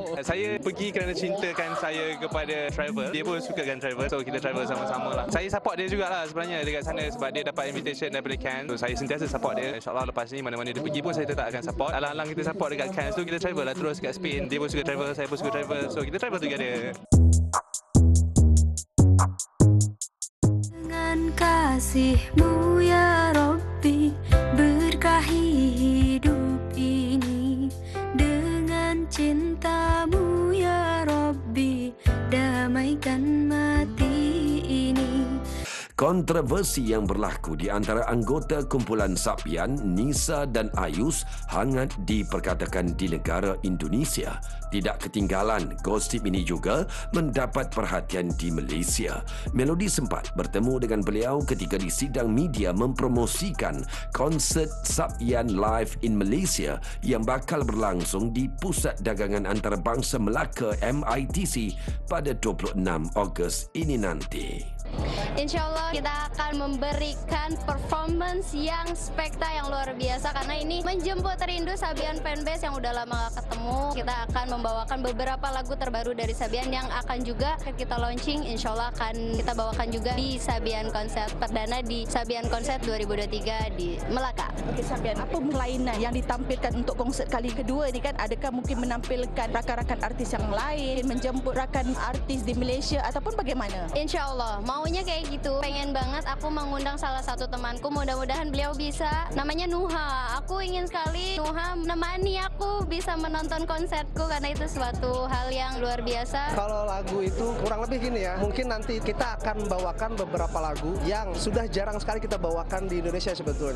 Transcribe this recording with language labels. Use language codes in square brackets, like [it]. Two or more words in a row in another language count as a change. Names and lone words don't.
[ms] Saya pergi kerana cintakan saya kepada travel. Dia pun suka kan travel. So kita travel sama-sama lah. Saya support dia jugalah sebenarnya dekat sana sebab dia dapat invitation daripada Cannes. So saya sentiasa support dia. InsyaAllah lepas ni mana-mana dia pergi pun saya tetap akan support. Alang-alang kita support dekat Cannes tu, kita travel lah terus kat Spain. Dia pun suka travel, saya pun suka travel. So kita [en] travel together. [ms] Dengan kasih-Mu [ar] يا ربي, [ms] berkahi hidup ini. Dengan cinta-Mu [ar] يا ربي, [ms] damaikan mati ini. Kontroversi yang berlaku di antara anggota kumpulan Sabian, Nisa dan Ayus hangat diperkatakan di negara Indonesia. Tidak ketinggalan, gosip ini juga mendapat perhatian di Malaysia. Melody sempat bertemu dengan beliau ketika di sidang media mempromosikan konsert Sabian Live in Malaysia yang bakal berlangsung di Pusat Dagangan Antarabangsa Melaka MITC pada 26 Ogos ini nanti. [id] InsyaAllah kita akan memberikan performance yang spekta yang luar biasa karena ini menjemput rindu Sabian fanbase yang udah lama gak ketemu. Kita akan membawakan beberapa lagu terbaru dari Sabian yang akan juga kita launching. InsyaAllah akan kita bawakan juga di Sabian Concert perdana di Sabian Concert 2023 di Melaka. [ms] Okey Sabian, apa kelainan yang ditampilkan untuk konsert kali kedua ni kan? Adakah mungkin menampilkan rakan-rakan artis yang lain, menjemput rakan artis di Malaysia ataupun bagaimana? [id] InsyaAllah maunya kayak gitu. Pengen banget aku mengundang salah satu temanku, mudah-mudahan beliau bisa. Namanya Nuha. Aku ingin sekali Nuha menemani aku bisa menonton konserku karena itu suatu hal yang luar biasa. Kalau lagu itu kurang lebih gini ya, mungkin nanti kita akan membawakan beberapa lagu yang sudah jarang sekali kita bawakan di Indonesia sebetulnya.